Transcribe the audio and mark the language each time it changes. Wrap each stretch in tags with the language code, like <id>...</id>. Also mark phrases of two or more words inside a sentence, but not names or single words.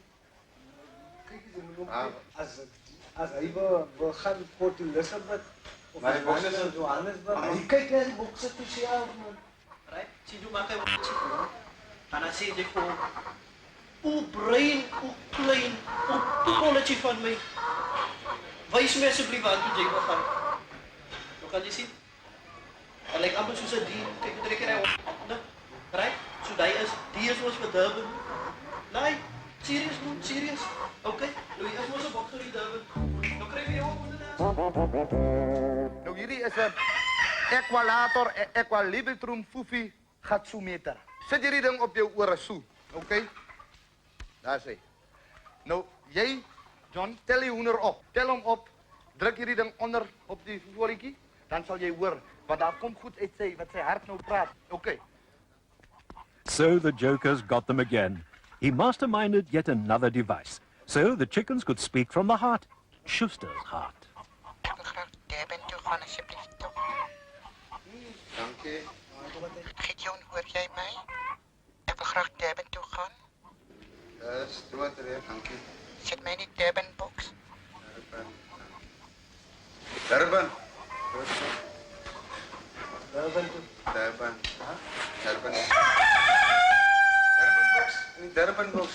<af>Kyk jy moet hom as hy wil gaan Port Elizabeth of maar die bokse is Johannesburg. Kyk net die bokse toe self man. Right? Sien hoe maak hy wat sê. Dan sê jy vir Hoe brein, hoe klein, hoe kolletje van mij.</af> <nl>Wijs mij alsjeblieft aan</nl> <af>toe jy wil gaan. Nou kan jy sien? Hy lyk amper soos 'n dier. Kyk hoe trek hy op. Nou, right? So die is ons vir Durban. Nee, serious man, serious. Okay, nou hier is ons 'n bok vir die Durban. Nou kry jy jou onder. Nou hierdie is 'n equalator, equilibritrum fufi gatsometer. Sit hierdie ding op jou ore so, okay? Daar sê. Nou jy, John, tel die hoender op. Tel hom op. Druk hierdie ding onder op die voetjie, dan sal jy hoor wat daar kom goed uit wat sy hart nou praat. Okay.</af> <en>So the jokers got them again. He masterminded yet another device. So the chickens could speak from the heart. Schuster's heart.</en> <af>Dankie. Gideon, hoor jy my? Ek wil graag Durban toe gaan. Dis dood reg, dankie. Sit my in die Durban box. Durban. Durban box.</af>